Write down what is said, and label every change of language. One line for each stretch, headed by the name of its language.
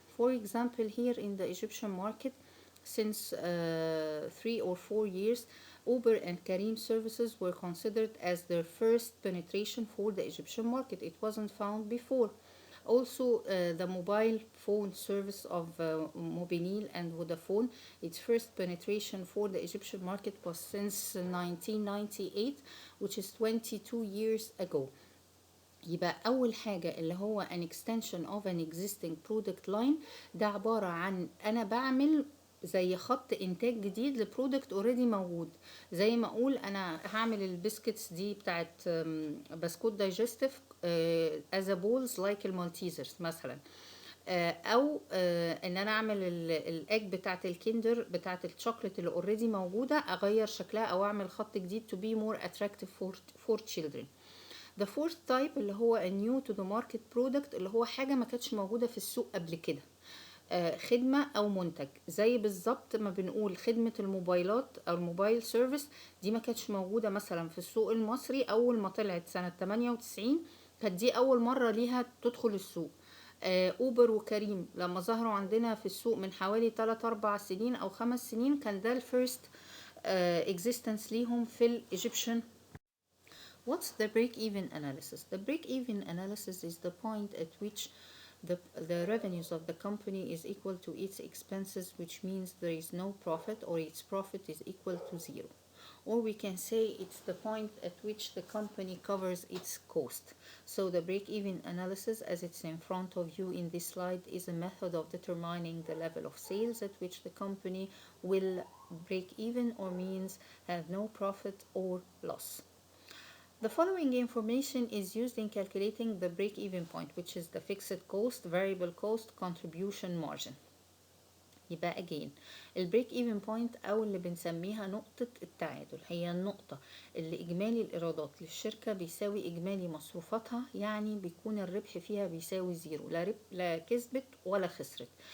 English: For example, here in the Egyptian market, since 3 or 4 years, Uber and Kareem services were considered as their first penetration for the Egyptian market. It wasn't found before. Also, the mobile phone service of Mobilil and Vodafone, its first penetration for the Egyptian market was since 1998, which is 22 years ago.
Arabic: يبقى أول حاجة اللي هو
English: an extension of an existing product line،
Arabic: ده عبارة عن أنا بعمل زي خط إنتاج جديد لبرودكت اوريدي موجود. زي ما أقول أنا هعمل البسكتس دي بتاعت بسكوت دايجستيف
English: as a balls like
Arabic: المالتيزرز مثلا، او ان انا اعمل الاج بتاعت الكندر بتاعت الشوكليت اللي اوريدي موجوده، اغير شكلها او اعمل خط جديد
English: to be more attractive for children. The fourth type
Arabic: اللي هو
English: a new to the market product،
Arabic: اللي هو حاجة ما كانتش موجودة في السوق قبل كده، خدمة أو منتج. زي بالظبط ما بنقول خدمة الموبايلات أو الموبايل سيرفيس، دي ما كانتش موجودة مثلا في السوق المصري أول ما طلعت سنة 98، كانت دي أول مرة ليها تدخل السوق. أوبر وكريم لما ظهروا عندنا في السوق من حوالي 3-4 سنين أو 5 سنين، كان ده الفيرست existence ليهم في الإيجيبشن.
English: What's the break-even analysis? The break-even analysis is the point at which the revenues of the company is equal to its expenses, which means there is no profit or its profit is equal to zero. Or we can say it's the point at which the company covers its cost. So the break-even analysis, as it's in front of you in this slide, is a method of determining the level of sales at which the company will break even, or means have no profit or loss. The following information is used in calculating the break-even point, which is the fixed cost, variable cost, contribution margin.
Arabic: يبقى again البريك ايفن بوينت او اللي بنسميها نقطة التعادل، هي النقطة اللي اجمالي الايرادات للشركة بيساوي اجمالي مصروفاتها، يعني بيكون الربح فيها بيساوي زيرو، لا كسبت ولا خسرت.